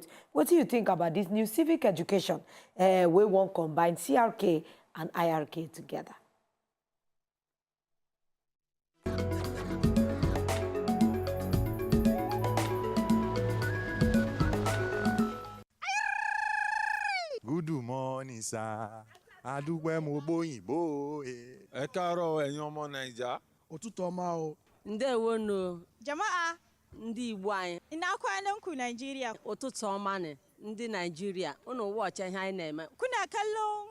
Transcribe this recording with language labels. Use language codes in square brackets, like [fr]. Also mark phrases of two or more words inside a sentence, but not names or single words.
[en] What do you think about this new civic education? We won't combine CRK and IRK together. Good morning, sir. [yo] Adúpẹ́ mo bóyìnbó. Ẹ káàárọ̀ ẹ̀yin ọmọ Naija. Òtútù ọmọ o. [ig] Ndewonu. [ha] Jama'a, [ig] Ndị Igbo anyị. [ha] ina kwanan ku Nigeria. [ig] Ụtụtụ ọma nị. Ndị Nigeria. Unu watch ihe anyị na-eme. [ha] Kuna kallon